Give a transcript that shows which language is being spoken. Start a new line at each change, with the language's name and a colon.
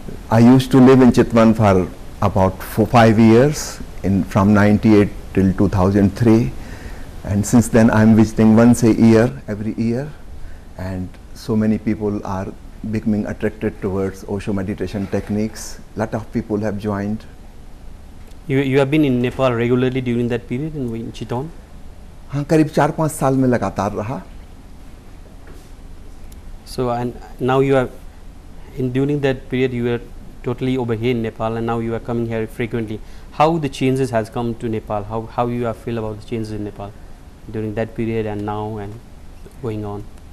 English: I used to live in Chitwan for about 5 years, from 98 till 2003, and since then I am visiting once a year, every year, and so many people are becoming attracted towards Osho meditation techniques. Lot of people have joined. You have been in Nepal regularly during that period in Chitwan?
Hindi: हाँ, करीब 4-5 साल में लगातार रहा.
English: So and now you are during that period you were totally over here in Nepal, and now you are coming here frequently. How the changes has come to Nepal? How you feel about the changes in Nepal during that period and now and going on?